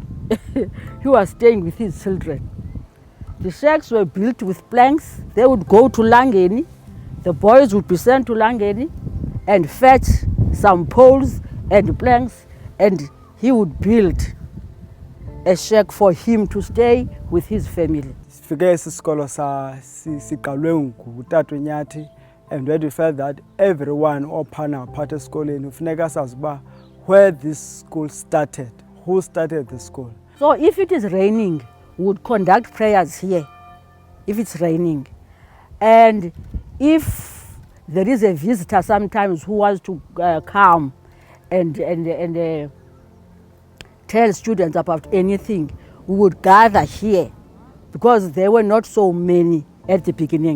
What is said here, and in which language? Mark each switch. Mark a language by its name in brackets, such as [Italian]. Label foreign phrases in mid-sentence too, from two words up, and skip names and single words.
[English] He was staying with his children. The shacks were built with planks. They would go to Langeni. The boys would be sent to Langeni and fetch some poles and planks, and he would build a shack for him to stay with his family. [Xhosa] Sifike isikolo siqalwe ngutata Nyati, [English] and when we felt that everyone [Xhosa] ophana part esikoleni ufuneka sazi uba [English] where this school started, who started the school. So if it is raining, we would conduct prayers here, if it's raining. And if there is a visitor sometimes who wants to come and tell students about anything, we would gather here because there were not so many at the beginning.